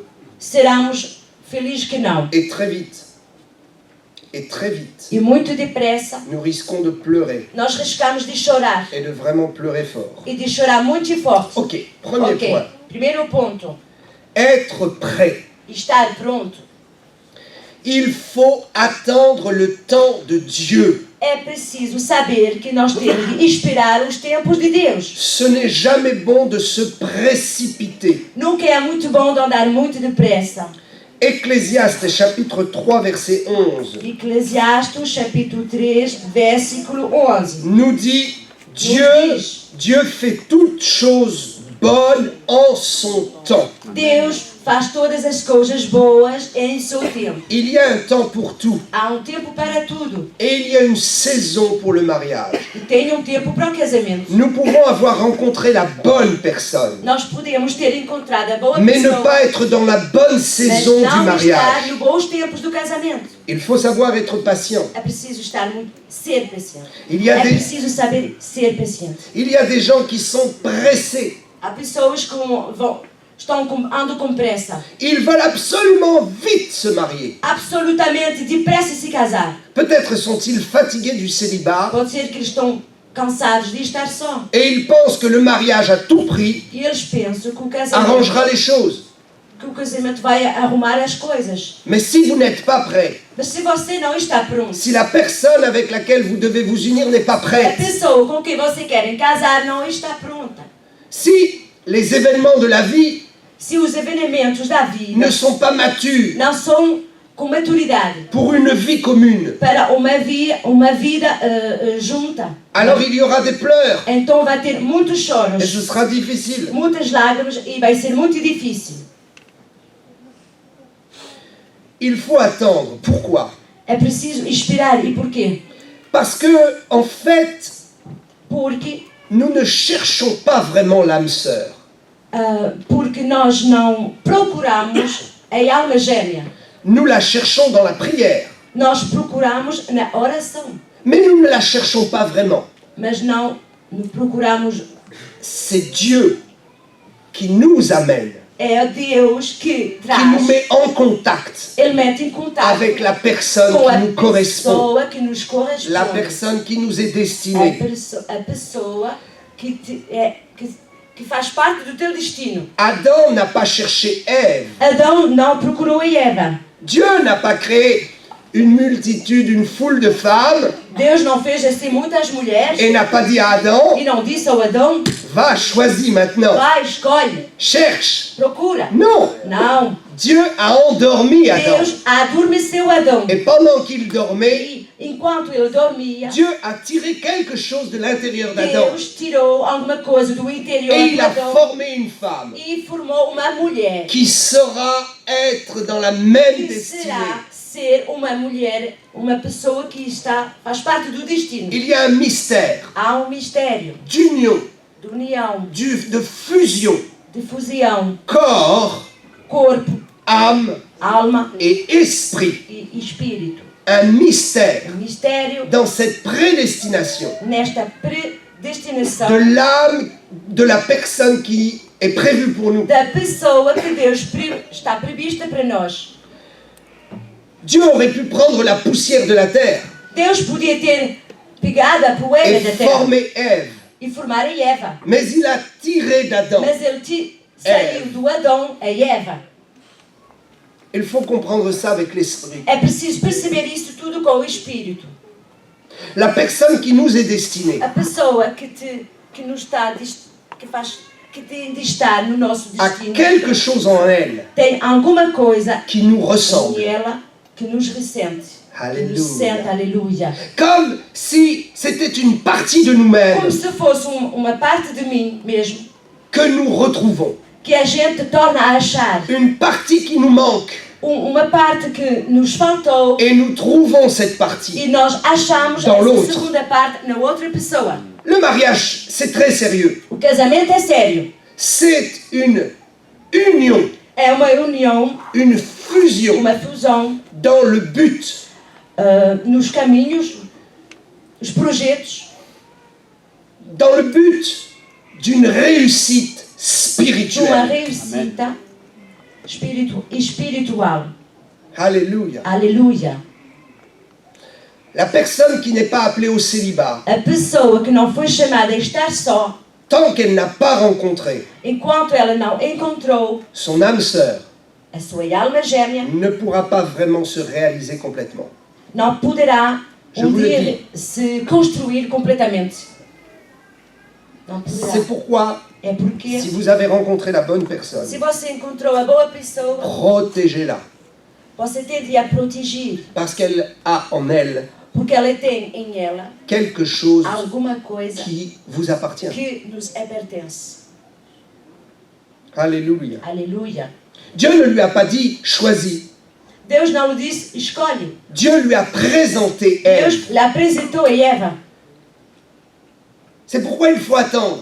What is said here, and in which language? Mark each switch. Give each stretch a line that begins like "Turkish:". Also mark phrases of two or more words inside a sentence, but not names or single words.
Portuguese: seremos felizes que não.
French: Et très vite,
Portuguese: E muito depressa,
French: nous risquons de pleurer
Portuguese: nós riscamos de chorar.
French: et de vraiment pleurer fort.
Portuguese: E de chorar muito forte.
French: Ok, premier Ok, point.
Portuguese: primeiro ponto.
French: Être prêt.
Portuguese: Estar pronto.
French: Il faut attendre le temps de Dieu.
Portuguese: É preciso saber que nós temos de esperar os tempos de Deus.
French: Ce n'est jamais bon de se précipiter.
Portuguese: Nunca é muito bom de andar muito depressa.
French: Ecclésiaste chapitre 3 verset 11
Portuguese: Eclesiastes, capítulo 3, versículo 11.
French: nous dit Dieu fait toutes choses bonnes en son temps.
Portuguese: Deus faz todas as coisas boas em seu tempo.
French: Il y a un temps pour tout.
Portuguese: Há tempo para tudo.
French: Et il y a une saison pour le mariage.
Portuguese: E tem tempo para o casamento.
French: Nous pouvons avoir rencontré la bonne personne,
Portuguese: Nós podemos ter encontrado a boa
French: mais ne
Portuguese: pessoa,
French: pas être dans la bonne
Portuguese: mas
French: saison du
Portuguese: não estar
French: mariage.
Portuguese: nos bons tempos do casamento.
French: Il faut savoir être patient.
Portuguese: É preciso ser paciente.
French: Il y a
Portuguese: É
French: des,
Portuguese: preciso saber ser paciente.
French: il y a des gens qui sont pressés.
Portuguese: Há pessoas que andam com pressa.
French: Ils veulent absolument vite se marier.
Portuguese: Absolutamente depressa se casar.
French: Peut-être sont-ils fatigués du célibat
Portuguese: Pode ser que eles estão cansados de estar só.
French: et ils pensent que le mariage à tout prix
Portuguese: E eles pensam que
French: arrangera les choses.
Portuguese: o casamento vai arrumar as coisas.
French: Mais si vous n'êtes pas prêt,
Portuguese: Mas se você não está pronto,
French: si la personne avec laquelle vous devez vous unir n'est pas
Portuguese: a
French: prête,
Portuguese: pessoa com quem você quer casar não está pronta.
French: si les événements de la vie
Portuguese: Se os eventos da vida
French: ne sont pas matures
Portuguese: não são com maturidade
French: pour une vie commune,
Portuguese: para uma vida junta,
French: alors il y aura des pleurs
Portuguese: então vai ter muitos
French: et
Portuguese: choros,
French: ce sera difficile.
Portuguese: muitas lágrimas e vai ser muito difícil.
French: Il faut attendre. Pourquoi?
Portuguese: É preciso esperar. E porquê?
French: Parce que, en fait,
Portuguese: Porque
French: nous ne cherchons pas vraiment l'âme sœur.
Portuguese: porque nós não procuramos a alma gêmea.
French: Nous la cherchons dans la prière,
Portuguese: Nós procuramos na oração,
French: mais nous ne la cherchons pas vraiment.
Portuguese: mas não procuramos.
French: C'est Dieu qui nous amène,
Portuguese: É Deus que
French: qui
Portuguese: traz.
French: nous met en contact
Portuguese: Ele mete em contato
French: avec la personne
Portuguese: com a
French: qui nous correspond,
Portuguese: pessoa que nos corresponde.
French: la personne qui nous est destinée.
Portuguese: A pessoa que faz parte do teu destino.
French: Adam n'a pas cherché Ève.
Portuguese: Adão não procurou a Eva.
French: Dieu n'a pas créé une multitude, une foule de femmes
Portuguese: Deus não fez assim muitas mulheres
French: et n'a pas dit à Adam,
Portuguese: e não disse ao Adão:
French: va, choisis maintenant,
Portuguese: vai, escolhe,
French: cherche.
Portuguese: procura.
French: Non,
Portuguese: Não.
French: Dieu a endormi Adam.
Portuguese: Deus adormeceu Adão.
French: Et pendant qu'il dormait,
Portuguese: E enquanto ele dormia,
French: Dieu a tiré quelque chose de l'intérieur d'Adam.
Portuguese: Deus tirou alguma coisa do interior
French: Et il
Portuguese: de
French: a
Portuguese: Adão
French: formé une femme
Portuguese: e formou uma mulher
French: qui saura être dans la même
Portuguese: que
French: destinée.
Portuguese: será ser uma mulher, uma pessoa que faz parte do destino.
French: Il y a un mystère
Portuguese: Há mistério
French: d'union,
Portuguese: de união,
French: de fusion,
Portuguese: de fusão,
French: corps,
Portuguese: corpo,
French: âme
Portuguese: alma
French: et esprit.
Portuguese: e espírito.
French: Un mystère
Portuguese: Mistério
French: dans cette prédestination
Portuguese: nesta predestinação
French: de l'âme de la personne qui est prévue pour nous.
Portuguese: da pessoa que Deus está prevista para nós.
French: Dieu aurait pu prendre la poussière de la terre
Portuguese: Deus podia ter pegado a poeira
French: et
Portuguese: da terra
French: former Ève,
Portuguese: e formar a Eva,
French: mais il a tiré d'Adam.
Portuguese: mas ele saiu do Adão a Eva.
French: Il faut comprendre ça avec l'esprit.
Portuguese: É preciso perceber isso tudo com o espírito.
French: La personne qui nous est destinée
Portuguese: A pessoa que nos está que tem de estar no nosso
French: a
Portuguese: destino
French: quelque chose en elle
Portuguese: tem alguma coisa
French: qui nous
Portuguese: em
French: ressemble.
Portuguese: ela que nos ressente. Que
French: Alléluia.
Portuguese: nos sente, aleluia.
French: Comme si c'était une partie de nous-mêmes
Portuguese: Como se fosse uma parte de mim mesmo
French: que nous retrouvons.
Portuguese: que a gente torna a achar.
French: Une partie qui nous manque.
Portuguese: Uma parte que nos faltou
French: Et nous trouvons cette partie.
Portuguese: e nós achamos
French: Dans
Portuguese: essa
French: l'autre.
Portuguese: segunda parte na outra pessoa.
French: Le mariage, c'est très sérieux.
Portuguese: O casamento é sério.
French: C'est une union,
Portuguese: É uma união,
French: une fusion
Portuguese: uma fusão
French: dans le but
Portuguese: nos caminhos, os projetos,
French: dans le but d'une réussite
Portuguese: de uma
French: spirituelle.
Portuguese: reuscita espiritual.
French: Alléluia.
Portuguese: Aleluia.
French: La personne qui n'est pas appelée au célibat,
Portuguese: A pessoa que não foi chamada a estar só,
French: tant qu'elle n'a pas rencontré
Portuguese: enquanto ela não encontrou
French: son âme sœur,
Portuguese: a sua alma gêmea,
French: ne pourra pas vraiment se réaliser complètement.
Portuguese: não poderá
French: Je vous le
Portuguese: dia
French: dis.
Portuguese: se construir completamente. Não poderá.
French: C'est pourquoi,
Portuguese: É porque
French: si vous avez rencontré la bonne personne,
Portuguese: se você encontrou a boa pessoa,
French: protégez-la,
Portuguese: você tem de a proteger,
French: parce qu'elle a en elle
Portuguese: porque ela tem em ela
French: quelque chose
Portuguese: alguma coisa
French: qui vous appartient.
Portuguese: que nos pertence.
French: Alléluia.
Portuguese: Aleluia.
French: Dieu ne lui a pas dit choisis.
Portuguese: Deus não lhe disse escolhe.
French: Dieu lui a présenté Ève.
Portuguese: Deus lhe apresentou a Eva.
French: C'est pourquoi il faut attendre.